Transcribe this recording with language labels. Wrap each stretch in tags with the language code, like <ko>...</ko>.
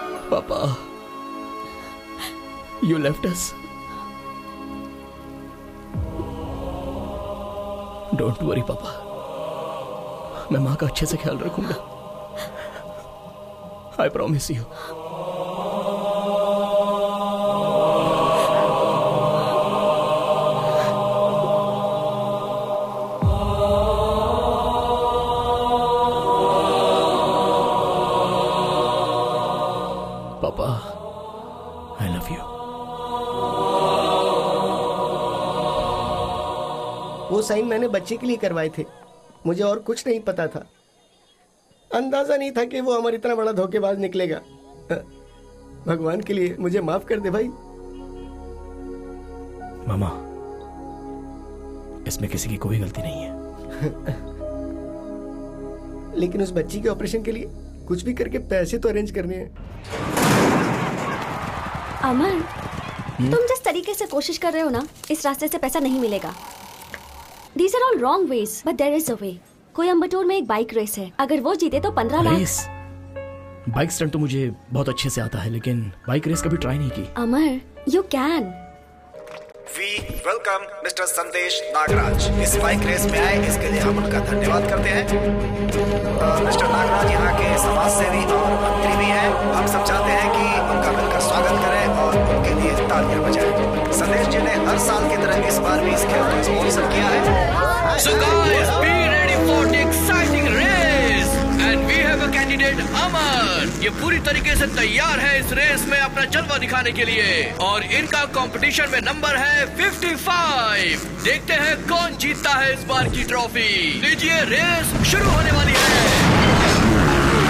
<en>पापा, you left us. Don't worry</en> <hi>पापा, मैं माँ का अच्छे से ख्याल रखूंगा।</hi> <en>I promise you. पापा, I love you.</en> <hi>वो साइन मैंने बच्चे के लिए करवाए थे, मुझे और कुछ नहीं पता था। अंदाजा नहीं था कि वो हमारा इतना बड़ा धोखेबाज निकलेगा। भगवान के लिए मुझे माफ कर दे भाई। मामा, इसमें किसी की कोई गलती नहीं है। लेकिन उस बच्ची के ऑपरेशन के लिए कुछ भी करके पैसे तो अरेंज करने हैं। अमर, तुम जिस तरीके से कोशिश कर रहे हो ना, इस रास्ते से पैसा नहीं मिलेगा।</hi> <en>These are all wrong ways, but there is a way.</en> <hi>Coimbatore में एक बाइक रेस है, अगर वो जीते तो 15 लाख। रेस? बाइक स्टंट तो मुझे बहुत अच्छे से आता है, लेकिन बाइक रेस कभी ट्राई नहीं की।</hi> <en>Amar, you can. We welcome</en> <hi>mister संदेश नागराज। इस बाइक रेस में आए, इसके लिए हम उनका धन्यवाद करते हैं। मिस्टर नागराज यहाँ के समाज सेवी और मंत्री भी हैं। हम सब चाहते हैं कि उनका मिलकर स्वागत करें और उनके लिए तालियां बजाएं। संदेश जी ने हर साल की तरह इस बार भी इस खेल को स्पॉन्सर किया है।</hi> <en>So guys, be ready for the exciting race and we have a candidate Amar.</en> <hi>ये पूरी तरीके से तैयार है इस रेस में अपना जलवा दिखाने के लिए और इनका कंपटीशन में नंबर है 55। देखते हैं कौन जीतता है इस बार की ट्रॉफी। लीजिए, रेस शुरू होने वाली है।</hi>